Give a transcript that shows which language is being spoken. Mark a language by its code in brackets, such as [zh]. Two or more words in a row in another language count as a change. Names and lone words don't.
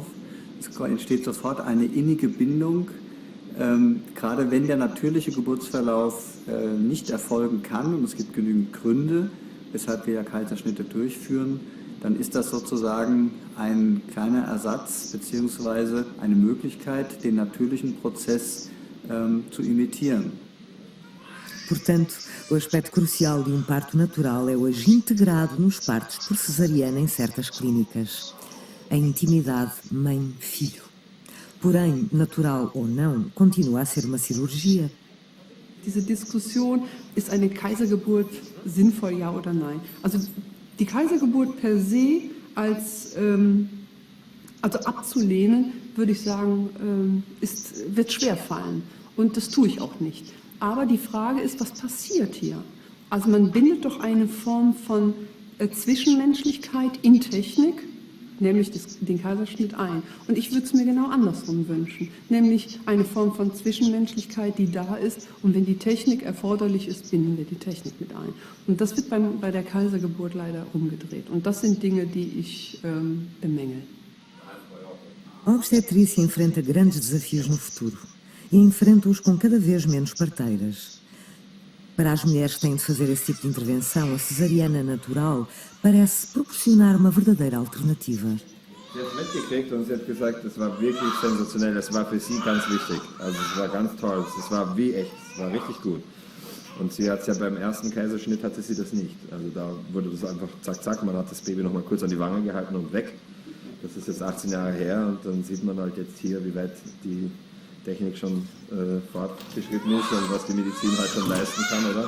[de] Es entsteht sofort eine innige Bindung. Gerade wenn der natürliche Geburtsverlauf nicht erfolgen kann, und es gibt genügend Gründe, weshalb wir ja Kaiserschnitte durchführen, dann ist das sozusagen ein kleiner Ersatz bzw. eine Möglichkeit, den natürlichen Prozess zu imitieren. [pt] Portanto, o aspecto crucial de parto natural é hoje integrado nos partos por cesariana em certas clínicas. A intimidade mãe-filho. Porém, natural ou não, continua a ser uma cirurgia. [de] Diese Diskussion, ist eine Kaisergeburt sinnvoll, ja oder nein? Also die Kaisergeburt per se also abzulehnen, würde ich sagen, wird schwer fallen. Und das tue ich auch nicht. Aber die Frage ist, was passiert hier? Also man bindet doch eine Form von Zwischenmenschlichkeit in Technik, nämlich den Kaiserschnitt ein. Und ich würde es mir genau andersrum wünschen, nämlich eine Form von Zwischenmenschlichkeit, die da ist. Und wenn die Technik erforderlich ist, binden wir die Technik mit ein. Und das wird bei der Kaisergeburt leider umgedreht. Und das sind Dinge, die ich bemängel. [pt] A obstetrícia enfrenta grandes desafios no futuro e enfrenta-os com cada vez menos parteiras. Para as mulheres que têm de fazer esse tipo de intervenção, a cesariana natural parece proporcionar uma verdadeira alternativa. [de] Sie hat mitgekriegt und sie hat gesagt, das war wirklich sensationell, das war für sie ganz wichtig. Also es war ganz toll, es war wie echt, es war richtig gut. Und sie hat es ja beim ersten Kaiserschnitt hatte sie das nicht. Also da wurde das einfach zack, zack, man hat das Baby noch mal kurz an die Wange gehalten und weg. Das ist jetzt 18 Jahre her und dann sieht man halt jetzt hier, wie weit die Technik schon fortgeschritten ist und was die Medizin halt schon leisten kann, oder?